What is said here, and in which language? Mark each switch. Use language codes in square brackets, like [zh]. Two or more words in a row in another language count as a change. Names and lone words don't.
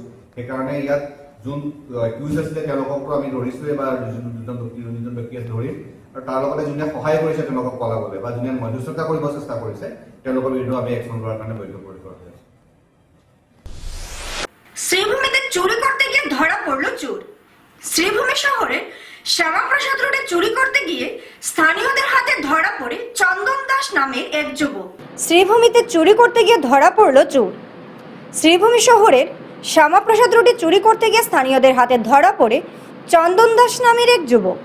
[as] সেইকাৰণে ইয়াত যোন একিউজ আছিলে তেওঁলোককতো আমি ধৰিছোঁৱে, বা যোনজন ব্যক্তি আছে ধৰিম, আৰু তাৰ লগতে যোনে সহায় কৰিছে তেওঁলোকক পলাবলৈ বা যোনে মধ্যস্থতা কৰিব চেষ্টা কৰিছে তেওঁলোকৰ বিৰুদ্ধে আমি একশ্যন লোৱাৰ কাৰণে বৈধ কৰি কৰা হৈছে। [bn] শ্রীভূমিতে চুরি করতে গিয়ে ধরা পড়লো চোর। শ্রীভূমি শহরের শ্যামাপ্রসাদ রোডে চুরি করতে গিয়ে স্থানীয়দের হাতে ধরা পড়ে চন্দন দাস নামের এক যুবক। শ্রীভূমিতে চুরি করতে গিয়ে ধরা পড়ল চোর। শ্রীভূমি শহরের শ্যামাপ্রসাদ রোডে চুরি করতে গিয়ে স্থানীয়দের হাতে ধরা পড়ে চন্দন দাস নামের এক যুবক।